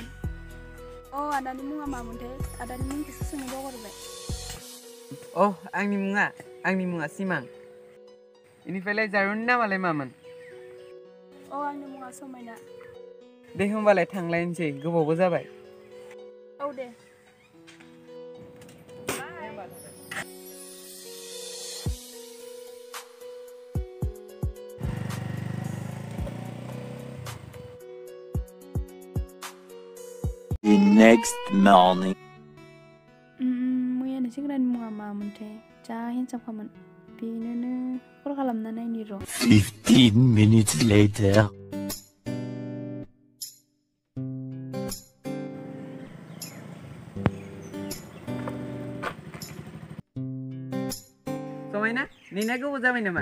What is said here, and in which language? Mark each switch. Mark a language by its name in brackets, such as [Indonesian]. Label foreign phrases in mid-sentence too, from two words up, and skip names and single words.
[Bodo] आदानि मुङा मामोनथाय? आदानि मुंखौसो सोंनो बावगारबाय। आंनि मुङा सिमां। इनिफ्रायलाय जारुननि नामालाय मामोन? आंनि मुङा समायना। दे होमबालाय थांलायनोसै गोबावबो जाबाय। औ दे। [English] The next morning. [Bodo] मैयानि सेंग्रानि मुङा मामोनथाय? जा हेन्डसामखामोन। बेनोनो कल खालामना नायनि र'। [English] 15 minutes later. [Bodo] समायना नेना गोबाव जाबाय नामा?